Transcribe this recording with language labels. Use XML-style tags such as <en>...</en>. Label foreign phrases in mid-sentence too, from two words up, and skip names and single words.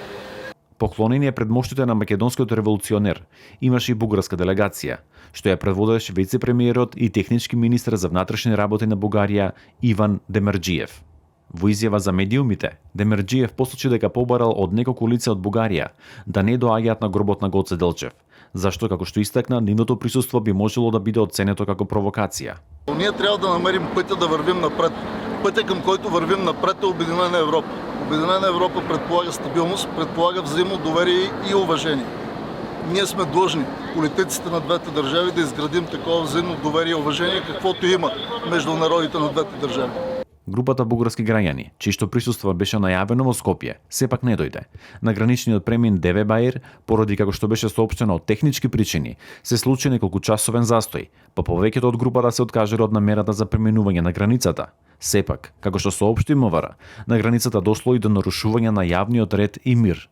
<mk>Поклонение пред моштите на македонскиот револуционер имаше и бугарска делегација, што ја предводеше вице-премиерот и технички министар за внатрешни работи на Бугарија Иван Демерџиев. Во изјава за медиумите, Демерџиев посочи дека побарал од неколку лица од Бугарија да не доаѓаат на гробот на Гоце Делчев, зашто, како што истакна, нивното присуство би можело да биде оценето како провокација.</mk> <bg>Ние трябва да намерим пътя да вървим напред. Пътя, към който вървим напред, е Обединена Европа. Обединена Европа предполага стабилност, предполага взаимно доверие и уважение. Ние сме длъжни, политиците на двете държави, да изградим такова взаимно доверие и уважение, каквото има между народите на двете държави.</bg> <mk>Групата бугарски граѓани, чието присуство беше најавено во Скопје, сепак не дојде. На граничниот премин Деве Баир, поради како што беше соопштено од технички причини, се случи неколку часовен застој, па повеќето од групата се откажале од намерата за преминување на границата. Сепак, како што соопшти МВР, на границата дошло и до нарушување на јавниот ред и мир.</mk>